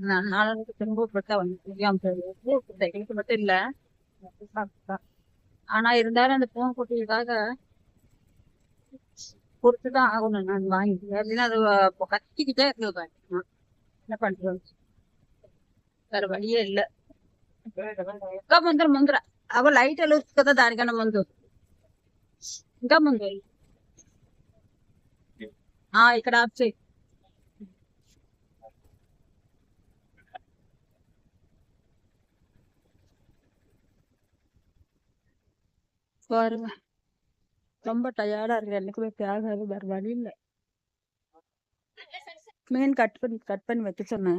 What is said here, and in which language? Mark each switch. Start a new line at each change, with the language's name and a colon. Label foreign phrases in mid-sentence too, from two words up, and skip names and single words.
Tamil: 4 நாளைக்கு திரும்ப கொடுத்தா வந்து தெரியாம போயிடுது. எங்களுக்கு மட்டும் இல்ல. ஆனா இருந்தாலும் அந்த பூங்குட்டிக்காக கொடுத்துதான் ஆகணும். நான் வாங்கி அப்படின்னா அது கத்திக்கிட்டே இருந்தது. என்ன பண்றது, வேற வழியே இல்ல.
Telugu: ఇంకా ముందర అవ లైట్ వెలుగుతుంది కదా దానికన్నా ముందు. ఇంకా ముందు ఇక్కడ ఆఫ్ చేయి.
Tamil: பாருங்க ரொம்ப டயர்டா இருக்கு. எனக்குமே ஆகாது, வேற வழி இல்ல. மீன் கட் பண்ணி வைக்க சொன்னேன்.